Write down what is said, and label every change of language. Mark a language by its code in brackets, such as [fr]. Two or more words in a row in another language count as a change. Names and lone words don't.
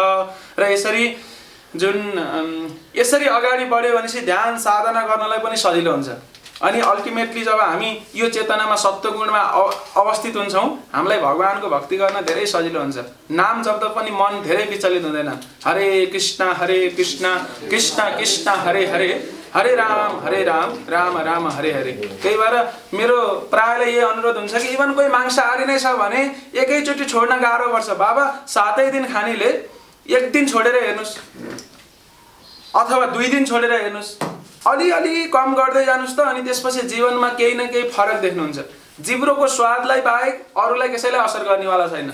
[ne] र यसरी अगाडि बढ्यो भनेपछि ध्यान साधना गर्नलाई पनि सजिलो हुन्छ। अनि अल्टिमेटली जब हामी यो चेतनामा सत्वगुणमा अवस्थित हुन्छौँ, हामीलाई भगवानको भक्ति गर्न धेरै सजिलो हुन्छ। नाम जप्दा पनि मन धेरै विचलित हुँदैन। [sa] हरे कृष्ण कृष्ण कृष्ण हरे हरे, हरे राम राम राम हरे हरे। [ne] त्यही भएर मेरो प्रायलाई यही अनुरोध हुन्छ कि इभन कोही मांसाहारी नै छ भने एकैचोटि छोड्न गाह्रो पर्छ। बाबा 7 दिन खानेले 1 दिन छोडेर हेर्नुहोस् अथवा 2 दिन छोडेर हेर्नुहोस्, अलिअलि कम गर्दै जानुहोस् त। अनि त्यसपछि जीवनमा केही न केही फरक देख्नुहुन्छ। जिब्रोको स्वादलाई बाहेक अरूलाई कसैलाई असर गर्नेवाला छैन।